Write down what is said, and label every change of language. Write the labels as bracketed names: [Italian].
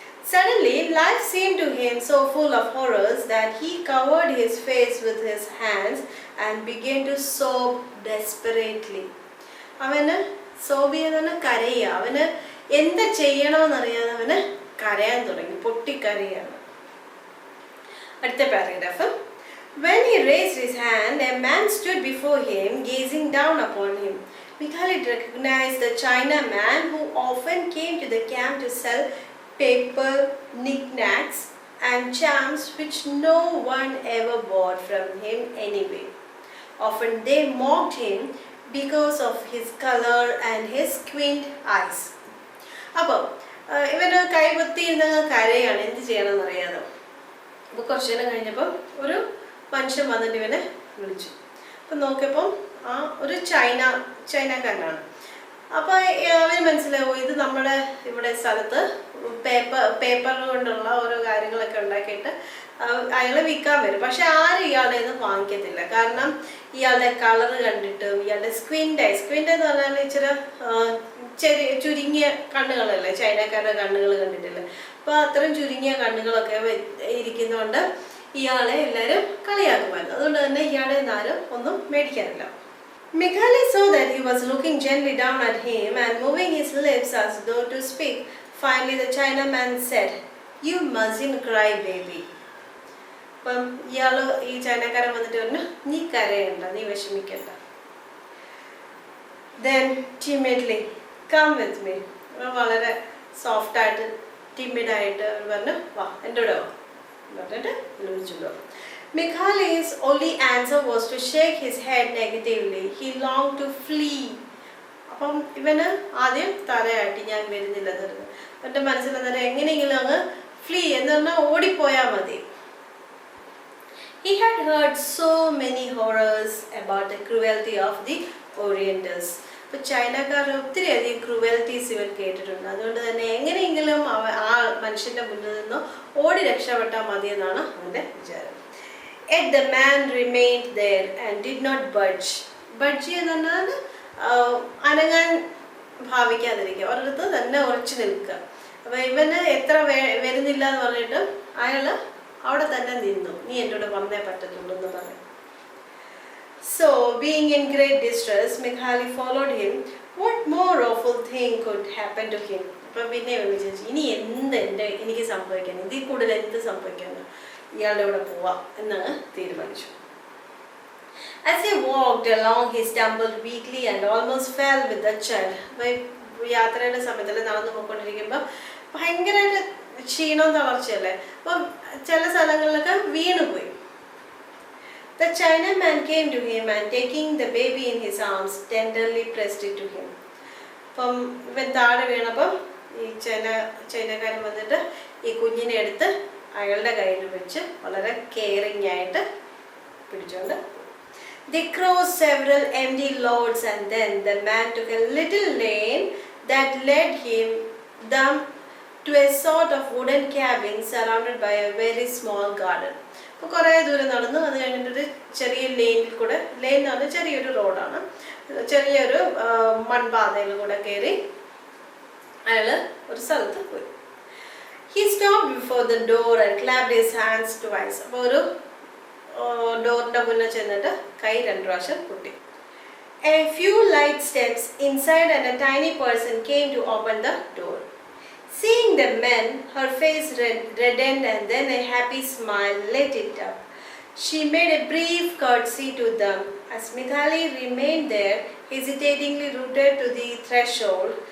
[English] Suddenly, life seemed to him so full of horrors that he covered his face with his hands and began to sob desperately. [Malayalam] അവന് സോബിയെന്ന് കരയുക, അവന് എന്താ ചെയ്യണമെന്നറിയാതെ അവന് കരയാൻ തുടങ്ങി, പൊട്ടിക്കരയാണ്. അടുത്ത paragraph. [English] When he raised his hand, a man stood before him, gazing down upon him. Mikhail recognized the Chinaman who often came to the camp to sell paper, knickknacks and charms which no one ever bought from him anyway. Often they mocked him because of his color and his squint eyes. [Malayalam] അപ്പോൾ ഇവന് കൈപൊത്തി ഇരുന്ന് കരയാണ്, എന്ത് ചെയ്യണമെന്ന് അറിയാതെ. അപ്പോൾ കുറച്ചു നേരം കഴിഞ്ഞപ്പോൾ ഒരു മനുഷ്യൻ വന്നിട്ട് ഇവനെ വിളിച്ചു. അപ്പം നോക്കിയപ്പോൾ ഒരു ചൈനക്കാരനാണ്. അപ്പോൾ അവന് മനസ്സിലാവും ഇത് നമ്മുടെ ഇവിടെ സ്ഥലത്ത് പേപ്പർ കൊണ്ടുള്ള ഓരോ കാര്യങ്ങളൊക്കെ ഉണ്ടാക്കിയിട്ട് അയാളെ വിൽക്കാൻ വരും. പക്ഷെ ആരും ഇയാളുടെ ഒന്നും വാങ്ങിക്കത്തില്ല. കാരണം ഇയാളുടെ കളർ കണ്ടിട്ടും ഇയാളുടെ സ്ക്വിൻ്റ് എന്ന് പറഞ്ഞാൽ ഇച്ചിരി ചുരുങ്ങിയ കണ്ണുകളല്ലേ, ചൈനക്കാരുടെ കണ്ണുകൾ കണ്ടിട്ടില്ല. അപ്പോൾ അത്രയും ചുരുങ്ങിയ കണ്ണുകളൊക്കെ ഇരിക്കുന്നതുകൊണ്ട് ഇയാളെ എല്ലാവരും കളിയാക്കുമായിരുന്നു. അതുകൊണ്ട് തന്നെ ഇയാളെ ആരും ഒന്നും മേടിക്കാറില്ല. [English] Mikhail saw that he was looking gently down at him and moving his lips as though to speak. Finally the Chinaman said, "You mustn't cry, baby." [Malayalam] അപ്പം ഇയാള് ഈ ചൈനക്കാരൻ വന്നിട്ട് പറഞ്ഞു, നീ കരയണ്ട, നീ വിഷമിക്കണ്ട. [English] Then timidly, come with me. [Malayalam] വളരെ സോഫ്റ്റായിട്ട് ടിമിഡായിട്ട് പറഞ്ഞു, വാ എൻ്റെ കൂടെ വാ എന്നിട്ട് വിളിച്ചുണ്ടോ. [English] Mikhail's only answer was to shake his head negatively. He longed to flee. [Malayalam] അപ്പം ഇവന് ആദ്യം തലയാട്ടി, ഞാൻ വരുന്നില്ല തരുന്നു. എൻ്റെ മനസ്സിലെന്നേരം എങ്ങനെയെങ്കിലും അങ്ങ് ഫ്ലീ എന്ന് പറഞ്ഞാൽ ഓടിപ്പോയാൽ മതി. [English] He had heard so many horrors about the cruelty of the Orientals. [Malayalam] ഇപ്പോൾ ചൈനക്കാരുടെ ഒത്തിരി അധികം ക്രൂവൽറ്റീസ് ഇവൻ കേട്ടിട്ടുണ്ട്. അതുകൊണ്ട് തന്നെ എങ്ങനെയെങ്കിലും ആ മനുഷ്യൻ്റെ മുന്നിൽ നിന്ന് ഓടി രക്ഷപ്പെട്ടാൽ മതി എന്നാണ് അവൻ്റെ വിചാരം. [English] Yet the man remained there and did not budge. [Malayalam] Budge എന്ന് പറഞ്ഞാൽ അനങ്ങാൻ ഭാവിക്കാതിരിക്കുക, ഒരിടത്ത് തന്നെ ഉറച്ചു നിൽക്കുക. അപ്പോൾ ഇവന് എത്ര വരുന്നില്ല എന്ന് പറഞ്ഞിട്ട് അയാൾ അവിടെ തന്നെ നിന്നു, നീ എൻ്റെ കൂടെ വന്നേ പറ്റത്തുള്ളൂ എന്ന് പറഞ്ഞു. [English] So, being in great distress, Mikhail followed him. What more awful thing could happen to him? [Malayalam] അപ്പം പിന്നെ വിചാരിച്ചു, ഇനി എനിക്ക് സംഭവിക്കാൻ, ഇതിൽ കൂടുതൽ എന്ത് സംഭവിക്കാന്ന്, ഇയാളുടെ കൂടെ പോവാം എന്നാണ് തീരുമാനിച്ചു. [English] As he walked along, he stumbled weakly and almost fell with the child. [Malayalam] യാത്രയുടെ സമയത്തല്ലേ നടന്നു പോയിക്കൊണ്ടിരിക്കുമ്പോൾ ഭയങ്കരമായിട്ട് ക്ഷീണവും തളർച്ചയല്ലേ, അപ്പം ചില സ്ഥലങ്ങളിലൊക്കെ വീണുപോയി. [English] The Chinaman came to him and taking the baby in his arms, tenderly pressed it to him. [Malayalam] അപ്പം ഇവൻ താഴെ വീണപ്പം ഈ ചൈനക്കാരൻ വന്നിട്ട് ഈ കുഞ്ഞിനെ എടുത്ത് അയാളുടെ കയ്യിൽ വെച്ച് വളരെ കെയറിങ് ആയിട്ട് പിടിച്ചുകൊണ്ട്. [English] They crossed several empty loads and then the man took a little lane that led them to a sort of wooden cabin surrounded by a very small garden. [Malayalam] അപ്പോൾ കുറേ ദൂരം നടന്നു, അത് കഴിഞ്ഞിട്ടൊരു ചെറിയ ലെയിനിൽ കൂടെ, ലെയിൻ എന്ന് പറഞ്ഞാൽ ചെറിയൊരു റോഡാണ്, ചെറിയൊരു മൺപാതയിൽ കൂടെ കയറി അയാൾ ഒരു സ്ഥലത്ത് പോയി. [English] He stopped before the door and clapped his hands twice. [Malayalam] അപ്പോൾ ഒരു ഡോറിൻ്റെ മുന്നിൽ ചെന്നിട്ട് കൈ 2 പ്രാവശ്യം കൊട്ടി. [English] A few light steps inside and a tiny person came to open the door. Seeing the men, her face reddened and then a happy smile lit it up. She made a brief curtsy to them. As Mikhail remained there, hesitatingly rooted to the threshold,